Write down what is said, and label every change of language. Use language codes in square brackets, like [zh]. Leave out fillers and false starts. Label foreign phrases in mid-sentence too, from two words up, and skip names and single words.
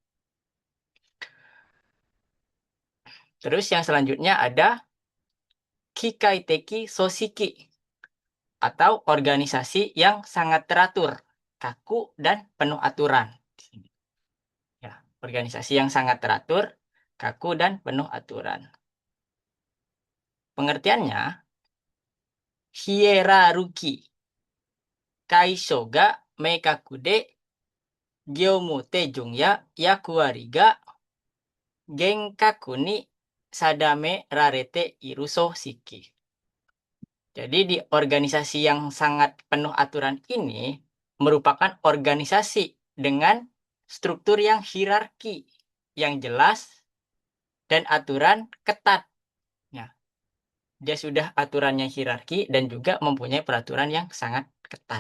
[id] Terus yang selanjutnya ada [ja] 機械的組織 [id] atau organisasi yang sangat teratur. kaku, dan penuh aturan. Ya, organisasi yang sangat teratur, kaku, dan penuh aturan. [ja] Pengertiannya、ヒエラルキー、階層が明確で業務手順や役割が厳格に定められている組織. [id] Jadi di organisasi yang sangat penuh aturan ini merupakan organisasi dengan struktur yang hierarki, yang jelas, dan aturan ketat. Nah, dia sudah aturannya hierarki dan juga mempunyai peraturan yang sangat ketat.